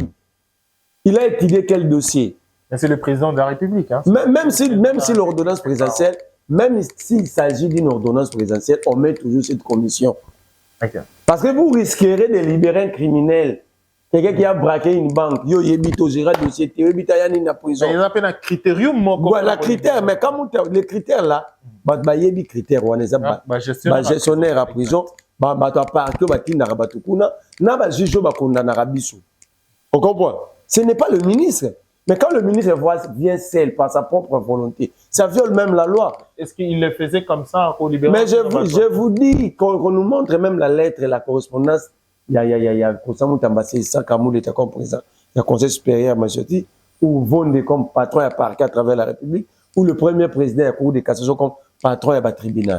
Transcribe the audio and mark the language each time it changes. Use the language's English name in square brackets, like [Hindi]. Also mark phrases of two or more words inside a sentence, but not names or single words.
[French] Il a étudié quel dossier? C'est le président de la République. Hein. Même si l'ordonnance présidentielle, même s'il s'agit d'une ordonnance présidentielle, on met toujours cette commission. Okay. Parce que vous risquerez de libérer un criminel. Quelqu'un qui a braqué une banque, [Lingala] yo yebito [French] géré dossier, [Lingala] yebito yani na prison. [French] Il y a un critérium. Voilà, critère, mais comme les critères là, yebi critères on est gestionnaire à prison, [Lingala] parquet batinda batukuna, na ba juge ba kondana biso. [French] On comprend? Ce n'est pas le ministre. Mais quand le ministre vient seul par sa propre volonté, Ça viole même la loi. Est-ce qu'il le faisait comme ça au libéral? Mais je vous dis qu'on nous montre même la lettre et la correspondance. Il y a Constant Moutambassé, Sakamou, l'État comme président, il y a Conseil supérieur Machoti, ou Vonde comme patron à parquet à travers la République, ou le premier président à Cour de cassation comme patron à tribunal.